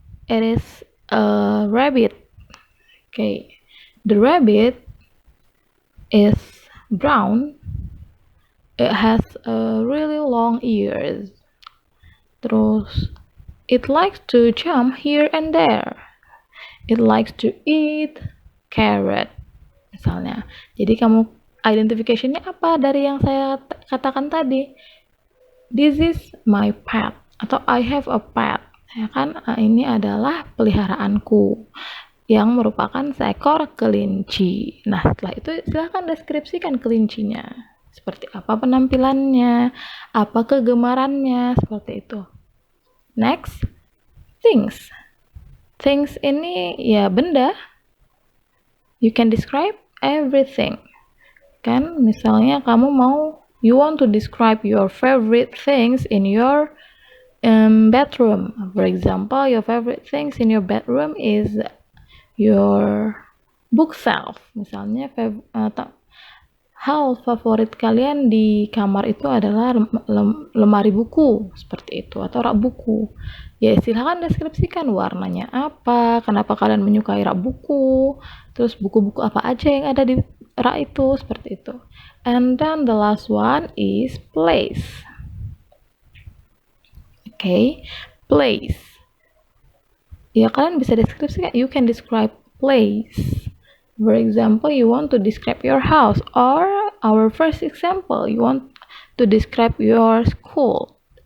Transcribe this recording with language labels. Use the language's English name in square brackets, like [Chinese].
[English] It is a rabbit. Okay, the rabbit is brown. It has a really long ears. [Indonesian] Terus, [English] it likes to jump here and there. It likes to eat carrot, [Indonesian] misalnya. Jadi kamu identification-nya apa dari yang saya katakan tadi? [English] This is my pet, [Indonesian] atau [English] I have a pet. [Indonesian] Ya kan, ini adalah peliharaanku yang merupakan seekor kelinci. Nah, setelah itu silahkan deskripsikan kelincinya. Seperti apa penampilannya, apa kegemarannya, seperti itu. [English] Next, things. [Indonesian] Things ini ya benda. [English] You can describe everything. [Indonesian] Kan, misalnya kamu [English] you want to describe your favorite things in your bedroom. For example, your favorite things in your bedroom is your bookshelf. [Indonesian] Misalnya hal favorit kalian di kamar itu adalah lemari buku, seperti itu, atau rak buku. Ya, silahkan deskripsikan warnanya apa, kenapa kalian menyukai rak buku, terus buku-buku apa aja yang ada di rak itu, seperti itu. [English] And then the last one is place. Okay, place. [Indonesian] Ya, kalian bisa deskripsikan. [English] You can describe place. For example, you want to describe your house, or our first example, you want to describe your school.